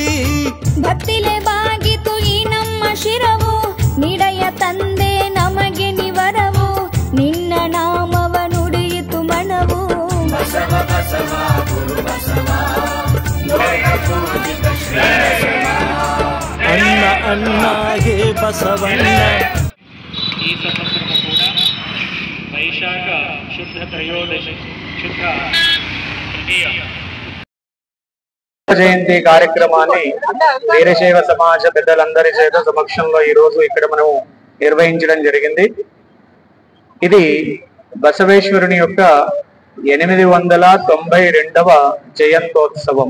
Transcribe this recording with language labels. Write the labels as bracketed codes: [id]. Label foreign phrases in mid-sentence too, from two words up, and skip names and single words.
[kn] ಭಕ್ತಿಲೆ ಬಾಗಿತು ಈ ನಮ್ಮ ಶಿರವು ನಿಡಯ ತಂದೆ ನಮಗೆ ನಿವರವು ನಿನ್ನ ನಾಮವ ನುಡಿಯಿತು ಮನವು ಬಸವ ಬಸವ ಗುರು ಬಸವ ಲೋಕ ಪೂಜಿತ ಶ್ರೀ ಬಸವ ಅಣ್ಣ ಅಣ್ಣ ಹೇ ಬಸವಣ್ಣ [te] ಈ ಸಂವತ್ಸರము ಕೂಡ వైశాఖ శుద్ధ త్రయోదశి శుద్ధ తృతీయ జయంతి కార్యక్రమాన్ని వీరశైవ సమాజ పెద్దలందరి చేత సమక్షంలో ఈ రోజు ఇక్కడ మనం నిర్వహించడం జరిగింది. ఇది బసవేశ్వరుని యొక్క 892వ జయంతోత్సవం.